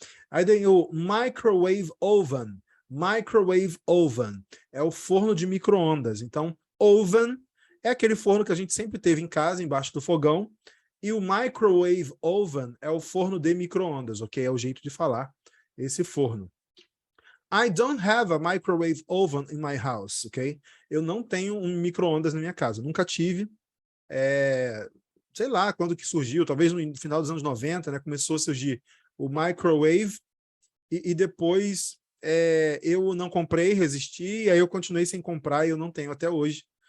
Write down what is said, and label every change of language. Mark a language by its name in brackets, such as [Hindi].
[Portuguese] Aí tem o microwave oven. Microwave oven é o forno de micro-ondas. Então, oven é aquele forno que a gente sempre teve em casa, embaixo do fogão, e o microwave oven é o forno de micro-ondas, ok? É o jeito de falar esse forno. [English] I don't have a microwave oven in my house, ok? [Portuguese] Eu não tenho um micro-ondas na minha casa, nunca tive. Sei lá quando que surgiu, talvez no final dos anos 90, né? Começou a surgir o microwave e depois eu não comprei, resisti, e aí eu continuei sem comprar e eu não tenho até hoje.